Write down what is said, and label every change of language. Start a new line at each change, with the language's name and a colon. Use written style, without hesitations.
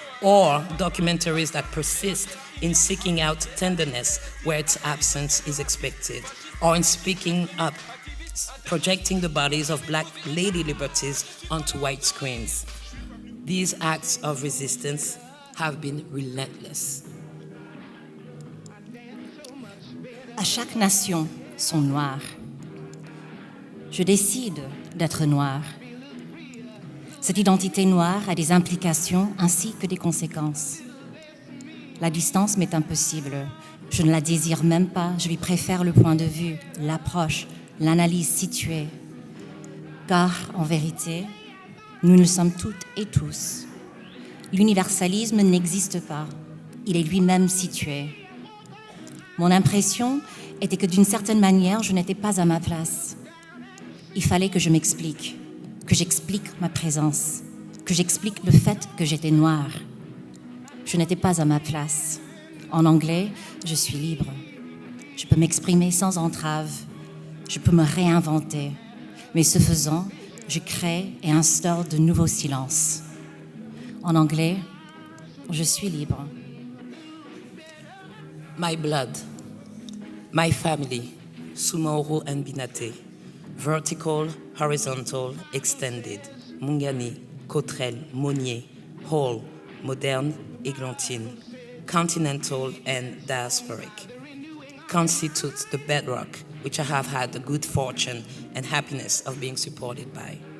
English: or documentaries that persist in seeking out tenderness where its absence is expected, or in speaking up, projecting the bodies of Black lady liberties onto white screens. These acts of resistance have been relentless.
French: À chaque nation, son noir. Je décide d'être noire. Cette identité noire a des implications ainsi que des conséquences. La distance m'est impossible. Je ne la désire même pas. Je lui préfère le point de vue, l'approche, l'analyse située. Car, en vérité, nous le sommes toutes et tous. L'universalisme n'existe pas. Il est lui-même situé. Mon impression était que d'une certaine manière, je n'étais pas à ma place. Il fallait que je m'explique, que j'explique ma présence, que j'explique le fait que j'étais noire. Je n'étais pas à ma place. En anglais, je suis libre. Je peux m'exprimer sans entrave. Je peux me réinventer. Mais ce faisant, je crée et instaure de nouveaux silences. En anglais, je suis libre.
English: My blood, my family, Soumahoro and Binate, vertical, horizontal, extended, Mungani, Cottrell, Monnier, Hall, moderne, Églantine, continental and diasporic, constitutes the bedrock which I have had the good fortune and happiness of being supported by.